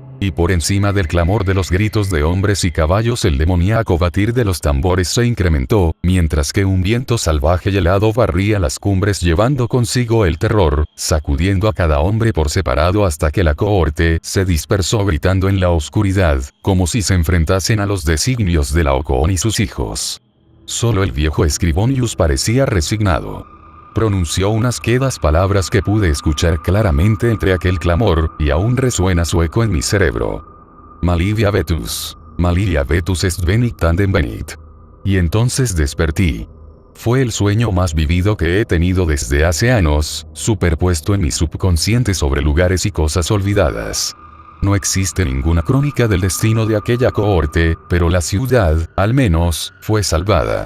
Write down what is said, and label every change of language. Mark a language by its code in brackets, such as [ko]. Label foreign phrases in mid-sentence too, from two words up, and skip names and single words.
[es] Y por encima del clamor de los gritos de hombres y caballos el demoníaco batir de los tambores se incrementó, mientras que un viento salvaje y helado barría las cumbres llevando consigo el terror, sacudiendo a cada hombre por separado hasta que la cohorte se dispersó gritando en la oscuridad, como si se enfrentasen a los designios de Laocoon y sus hijos. Solo el viejo Escribonius parecía resignado. Pronunció unas quedas palabras que pude escuchar claramente entre aquel clamor, y aún resuena su eco en mi cerebro. [la] Malivia vetus est venit tandem venit. [es] Y entonces despertí. Fue el sueño más vivido que he tenido desde hace años, superpuesto en mi subconsciente sobre lugares y cosas olvidadas. No existe ninguna crónica del destino de aquella cohorte, pero la ciudad, al menos, fue salvada.